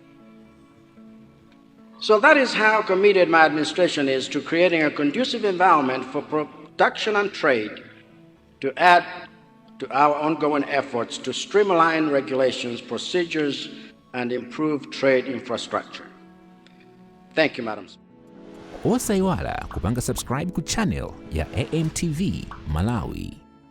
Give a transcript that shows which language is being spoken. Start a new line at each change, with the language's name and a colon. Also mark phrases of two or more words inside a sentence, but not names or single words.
English: So that is how committed my administration is to creating a conducive environment for production and trade, to add to our ongoing efforts to streamline regulations, procedures, and improve trade infrastructure. Thank you, Madam.
Nyanja: Osaiwala kupanga subscribe ku channel ya AMTV Malawi.